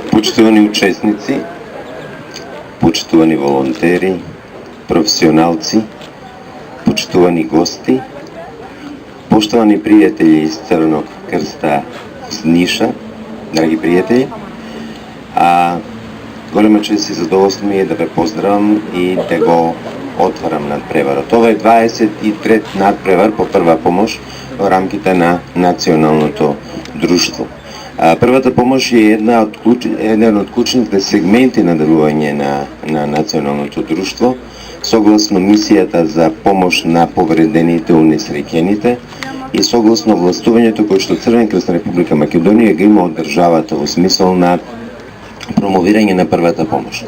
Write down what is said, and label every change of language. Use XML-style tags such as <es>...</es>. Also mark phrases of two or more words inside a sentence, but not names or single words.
<mk>Почитувани учесници, почитувани волонтери, професионалци, почитувани гости,</mk> <sr>poštovani prijatelji iz Crvenog krsta iz Niša, dragi prijatelji,</sr> <mk>голема чест и задоволство ми е да ве поздравам и да го отварам надпреварот. Ова е 23 надпревар по прва помош во рамките на националното друштво. Првата помош е еден од клучните сегменти на делување на националното друштво, согласно мисијата за помош на повредените, унесреќените и согласно властувањето кој што Црвен крст на Република Македонија го има од државата во смисол на промовирање на првата помош.</mk>